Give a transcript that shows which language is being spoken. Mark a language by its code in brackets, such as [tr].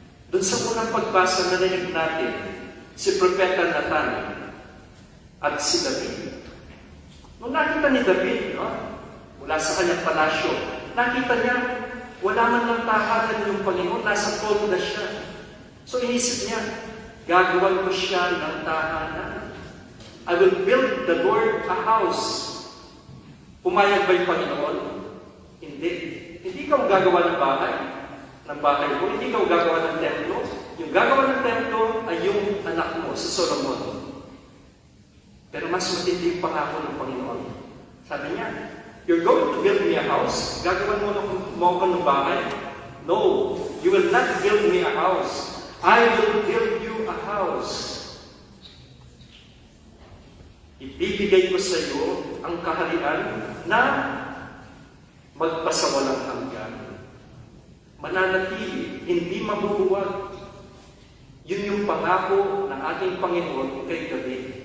[tl] Doon sa unang pagbasa, narinig natin si Propeta Nathan at si David. Nung nakita ni David, mula sa kanyang palasyo, nakita niya, wala man lang tahanan yung Panginoon, nasa tolda siya. So inisip niya, gagawan ko siya ng tahanan. [en] I will build the Lord a house. [tl] Pumayag ba yung Panginoon? Hindi. Hindi ikaw gagawa ng bahay ko. Hindi ikaw gagawa ng templo. Yung gagawa ng templo ay yung anak mo, si Solomon. Pero mas matindi yung pangako ng Panginoon. Sabi niya, [en] you're going to build me a house? [tl] Gagawan mo ako ng bahay? [en] No, you will not build me a house. I will build you a house. [tl] Ibibigay ko sa iyo ang kaharian na magpasawalang hanggan. Mananatili, hindi mabubuwag. Yun yung pangako ng ating Panginoon kay David.